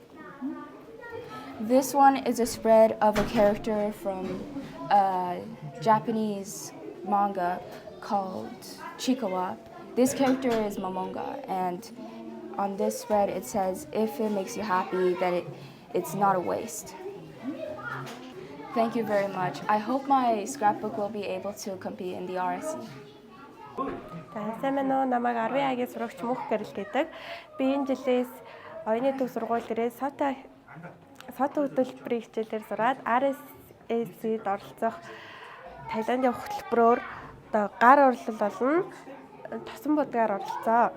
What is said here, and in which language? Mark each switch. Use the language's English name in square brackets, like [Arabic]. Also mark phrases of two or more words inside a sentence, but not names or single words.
[English] This one is a spread of a character from a Japanese manga called Chikawa. This character is Momonga, and on this spread it says if it makes you happy, then it's not a waste. Thank you very much. I hope my scrapbook will be able to compete in the RSC. [Mongolian] Сайн байна уу? Намайг 10A-гийн сурагч Мөнх Гэрэл гэдэг. Би энэ жилээс Оюуны төв сургууль дээрээ сото хөтөлбөрийн хичээлээр сураад RSC-д оролцох Таиланд явах хөтөлбөрөөр одоо гар урлал болон тосон будгаар оролцоо.